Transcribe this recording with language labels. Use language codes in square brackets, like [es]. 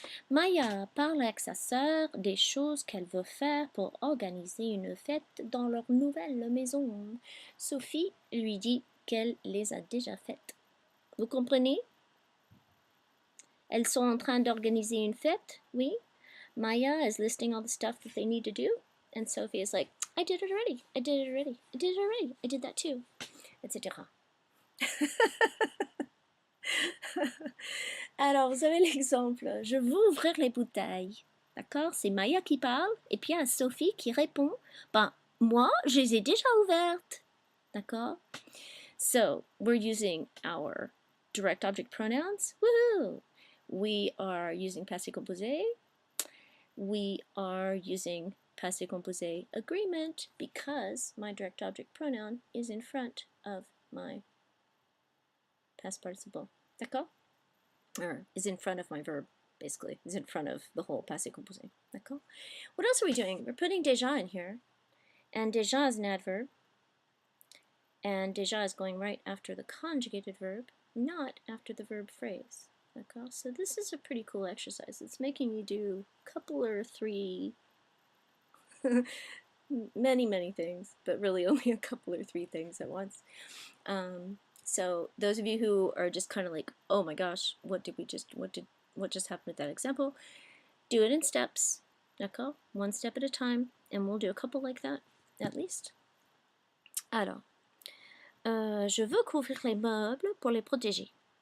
[fr] Maya parle avec sa sœur des choses qu'elle veut faire pour organiser une fête dans leur nouvelle maison. Sophie lui dit qu'elle les a déjà faites. Vous comprenez? Elles sont en train d'organiser une fête, oui. [en] Maya is listing all the stuff that they need to do, and Sophie is like, I did it already, I did it already, I did it already, I did that too, etc. [fr] Alors, vous avez l'exemple. Je veux ouvrir les bouteilles. D'accord? C'est Maya qui parle, et puis il y a Sophie qui répond. Ben, moi, je les ai déjà ouvertes. D'accord? [en] So, we're using our direct object pronouns. Woohoo! We are using passé composé. We are using passé composé agreement because my direct object pronoun is in front of my past participle. [fr] D'accord? [en] Or is in front of my verb, basically. Is in front of the whole passé composé. [fr] D'accord? [en] What else are we doing? We're putting déjà in here. And déjà is an adverb. And déjà is going right after the conjugated verb, not after the verb phrase. [fr] D'accord? [en] So this is a pretty cool exercise. It's making you do a couple or three, many things, but really only a couple or three things at once. So those of you who are just kind of like, oh my gosh, what did what just happened with that example. Do it in steps, [fr] d'accord? [en] One step at a time, and we'll do a couple like that, at least. [fr] Alors, je veux couvrir les meubles pour les protéger.